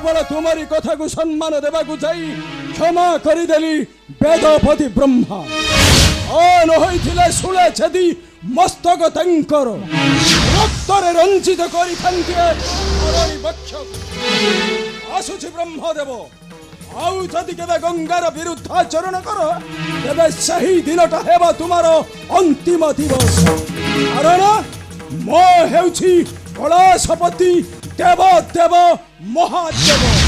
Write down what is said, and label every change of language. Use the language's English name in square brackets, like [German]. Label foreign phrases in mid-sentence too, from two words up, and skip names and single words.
[Odia] ତୁମରି କଥାକୁ ସମ୍ମାନ ଦେବାକୁ ଯାଇ କ୍ଷମା କରିଦେଲି ବେଦପତି ବ୍ରହ୍ମା ଅନ ହୋଇଥିଲେ ଶୂଳେ ଛେଦି ମସ୍ତକ ତାଙ୍କର ରକ୍ତରେ ରଞ୍ଜିତ କରି ଥାଆନ୍ତି ଏ ଅରଣୀ ବକ୍ଷ ଆସୁଛି ବ୍ରହ୍ମଦେବ ଆଉ ଯଦି କେବେ ଗଙ୍ଗାର ବିରୁଦ୍ଧାଚରଣ କର ତେବେ ସେହି ଦିନଟା ହେବ ତୁମର ଅନ୍ତିମ ଦିବସ କାରଣ ମୋ ହେଉଛି କୈଳାସପତି ଦେବ ଦେବ ମହାଦେବ